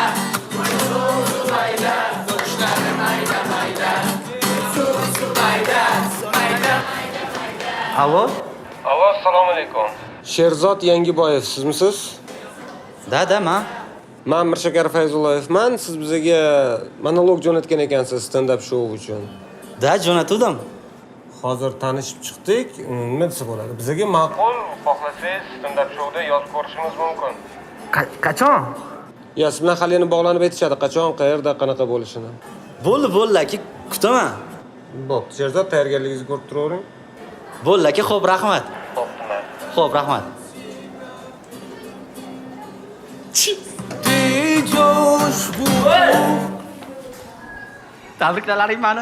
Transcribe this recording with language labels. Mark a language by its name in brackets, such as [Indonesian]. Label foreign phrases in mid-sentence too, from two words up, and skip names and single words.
[Uzbek] Zubayda, sochlari mayda, mayda. Zubayda, mayda, mayda, mayda. Alo? Alo, assalomu alaykum. Sherzod Yangiboyev sizmisiz? Da, men. Men Mirshakar Fayzulloyevman. Siz bizga monolog jo'natgan ekansiz [English] stand-up show [Uzbek] uchun. Da, jo'natuvdim. Hozir tanishib chiqdik. Nima desa bo'ladi? Bizga ma'qul, xohlasangiz [English] stand-up showda [Uzbek] yozib ko'rishimiz mumkin. Qachon? Ya, siz bilan hali yana bog'lanib aytishadi, qachon, qayerda, qanaqa bo'lishini. Bo'ldi, aka, kutaman. Bo'pti, Sherzod, tayyorgarligingizni ko'rib turavering. Bo'ldi, aka, xo'p, rahmat. Xo'p, rahmat. Tabriklalaring meni.